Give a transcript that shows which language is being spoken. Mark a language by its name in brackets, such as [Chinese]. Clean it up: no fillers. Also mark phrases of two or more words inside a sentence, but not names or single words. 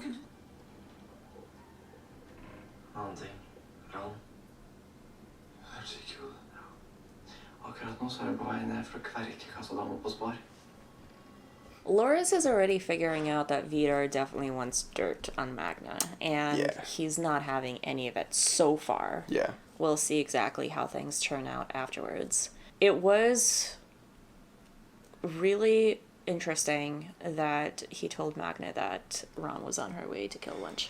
[Swedish] Någonting. Ron. [Norwegian] Herregud. Akkurat nå så er du på vei ned for å kverke kassadama på Spar. [English] Loris is already figuring out that Vidar definitely wants dirt on Magna, and Yeah. he's not having any of it so far. Yeah. We'll see exactly how things turn out afterwards. It was really interesting that he told Magna that Ron was on her way to kill Lynch.